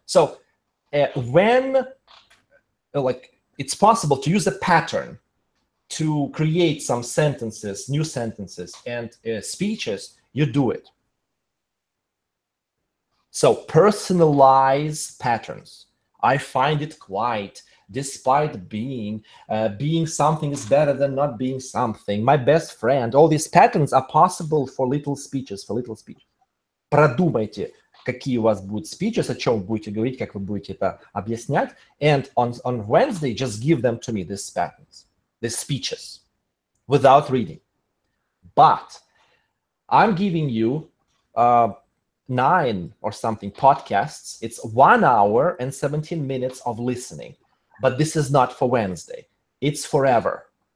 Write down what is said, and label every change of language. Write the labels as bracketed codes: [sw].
[en] So when it's possible to use a pattern to create some sentences, new sentences, and speeches, you do it. So personalize patterns. I find it quite, despite being something is better than not being something. My best friend. All these patterns are possible for little speeches, [ru] Продумайте, какие у вас будут speeches, о чем будете говорить, как вы будете это объяснять. [en] And on Wednesday, just give them to me, these patterns, these speeches, without reading. But I'm giving you 9 or something podcasts. It's 1 hour and 17 minutes of listening. But this is not for Wednesday. It's forever.